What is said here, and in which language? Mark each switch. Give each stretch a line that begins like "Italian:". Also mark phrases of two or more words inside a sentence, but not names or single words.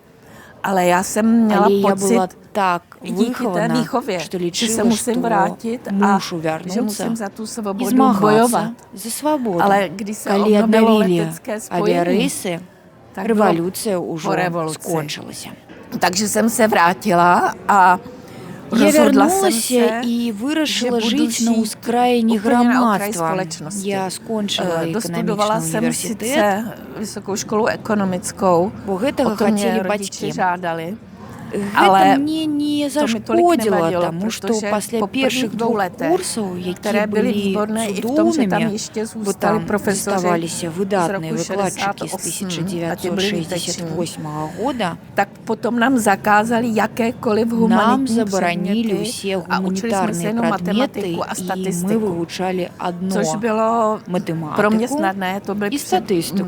Belarusian: Але я была так выхована, што лічыла, што мушу вярнуцца і змагацца за свабоду. Калі аднавілі авіярэйсы, рэвалюцыя ўжо скончылася.
Czech: Takže jsem se vrátila a
Belarusian: Я вярнулася і вырашыла жыць на ўскраіне грамадства. Я скончыла эканамічны універсітэт, бо гэтага хацелі бацькі. Гэта мне не зашкодзіла, таму што пасля першых 2 курсаў, якія былі цудоўнымі, бо там заставаліся выдатныя выкладчыкі з 1968 года, нам забаранілі ўсе гуманітарныя прадметы, і мы вывучалі адно – матэматыку і статыстыку.